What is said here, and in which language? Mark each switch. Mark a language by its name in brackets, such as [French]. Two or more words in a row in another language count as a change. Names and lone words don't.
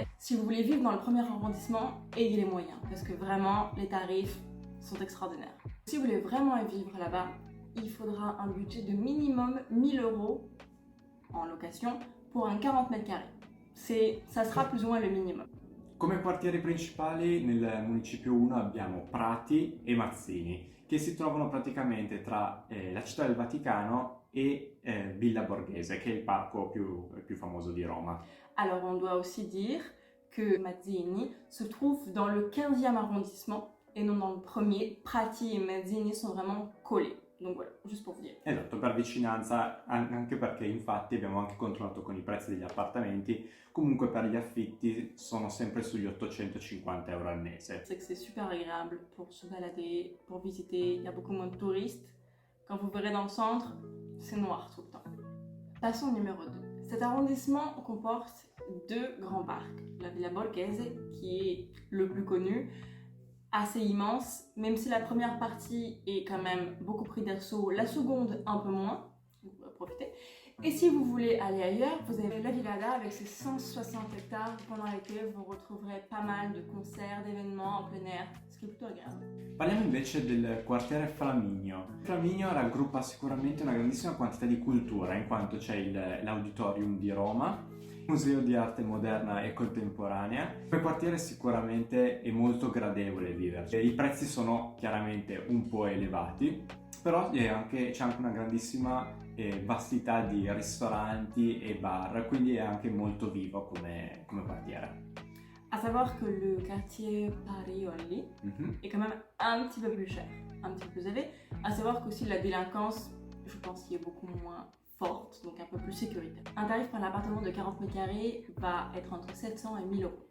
[French] Si vous voulez vivre dans le premier arrondissement, ayez les moyens parce que vraiment les tarifs sont extraordinaires. Si vous voulez vraiment vivre là-bas, il faudra un budget de minimum 1000 euros en location pour un 40 mètres carrés. Ça sera plus ou moins le minimum. [Italian] Come quartieri principali nel municipio 1 abbiamo Prati e Mazzini, che si trovano praticamente tra la città del Vaticano e Villa Borghese, che è il parco più famoso di Roma. [French] Alors on doit aussi dire que Mazzini se trouve dans le 15e arrondissement et non dans le premier. Prati et Mazzini sont vraiment collés. Donc voilà, juste pour vous dire. [Italian] Esatto, per vicinanza, anche perché infatti abbiamo anche controllato con i prezzi degli appartamenti, comunque per gli affitti sono sempre sugli 850 euro al mese. [French] C'est que c'est super agréable pour se balader, pour visiter, il y a beaucoup moins de touristes. Quand vous verrez dans le centre, c'est noir tout le temps. Passons au numéro 2. Cet arrondissement comporte deux grands parcs. La Villa Borghese, qui est le plus connu, assez immense, même si la première partie est quand même beaucoup pris d'assaut, la seconde un peu moins, vous pourrez profiter. Et si vous voulez aller ailleurs, vous avez la Villada avec ses 160 hectares pendant lesquels vous retrouverez pas mal de concerts, d'événements en plein air, ce qui est plutôt agréable. [Italian] Parliamo invece del quartiere Flaminio. Flaminio raggruppa sicuramente una grandissima quantità di cultura, in quanto c'è l'Auditorium di Roma, Museo di arte moderna e contemporanea. Quel quartiere sicuramente è molto gradevole viverci. I prezzi sono chiaramente un po' elevati, però c'è anche una grandissima vastità di ristoranti e bar, quindi è anche molto vivo come quartiere. [French] À savoir que le quartier Paris-Only Mhm. est quand même un petit peu plus cher, un petit peu plus élevé. À savoir qu'aussi la délinquance, je pense, y est beaucoup moins forte, donc un peu plus sécuritaire. Un tarif pour un appartement de 40 mètres carrés va être entre 700 et 1000 euros.